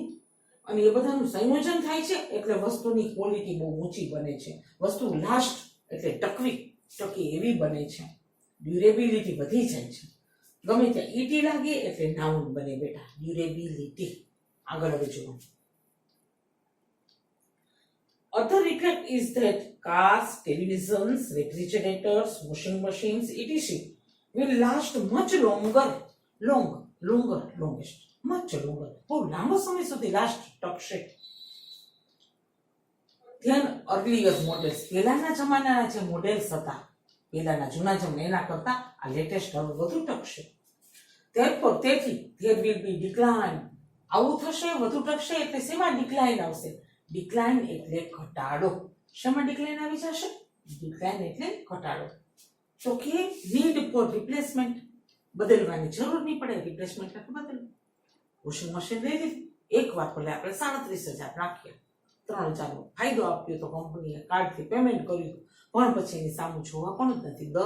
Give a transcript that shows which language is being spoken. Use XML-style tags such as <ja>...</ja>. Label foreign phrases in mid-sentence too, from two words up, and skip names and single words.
<gu>અને એ બધાનું સંયોજન થાય છે એટલે વસ્તુની ક્વોલિટી બહુ ઊંચી બને છે. વસ્તુ લાસ્ટ એટલે ટકી એવી બને છે. ડ્યુરેબિલિટી વધી જાય છે. ગમે ત્યાં ઈટી લાગે એટલે નાઉન બને બેટા, ડ્યુરેબિલિટી. આગળ હવે જુઓ.</gu> <en>Other effect is that cars, televisions, refrigerators, washing machines, etc. will last much longest.</en> <gu>બહુ લાંબો સમય સુધી લાસ્ટ ટકશે. ધ્યાન</gu> <en>earlier models,</en> <gu>પહેલાના જમાનાના જે મોડેલ્સ હતા, પહેલાના જૂના જમાના, એના કરતા આ લેટેસ્ટ હવે વધુ ટકશે. તેથી</gu> <en>there will be decline.</en> <gu>આવું થશે, વધુ ટકશે એટલે શેમાં ડિક્લાઇન આવશે? ડિક્લાઇન એટલે ઘટાડો. શેમાં ડિક્લાઇન આવી જશે? ડિક્લાઇન એટલે ઘટાડો. તો કે</gu> <en>need for replacement,</en> <gu>બદલવાની જરૂર નહીં પડે, રિપ્લેસમેન્ટ એટલે બદલવું.</gu> <en>washing machine</en> <gu>લઈ લીધી, એક વાર ભલે આપણે 37,000 નાખીએ, 3,000નો ફાયદો આપ્યો તો કંપનીએ, કાર્ડથી પેમેન્ટ કર્યું, પણ પછી એની સામું જોવા પણ જ નથી.</gu>